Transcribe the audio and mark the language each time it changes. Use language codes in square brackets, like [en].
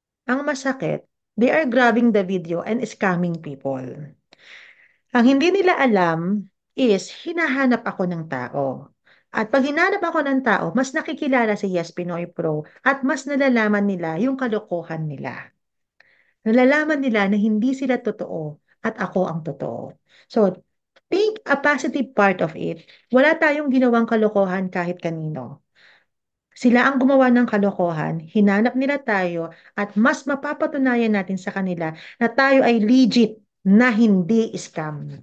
[tl] Ang masakit, [en] they are grabbing the video and scamming people. [tl] Ang hindi nila alam is hinahanap ako ng tao. At pag hinanap ako ng tao, mas nakikilala si Yes Pinoy Pro at mas nalalaman nila yung kalokohan nila. Nalalaman nila na hindi sila totoo at ako ang totoo. [en] So, think a positive part of it. [tl] Wala tayong ginawang kalokohan kahit kanino. Sila ang gumawa ng kalokohan, hinanap nila tayo at mas mapapatunayan natin sa kanila na tayo ay legit na hindi scam.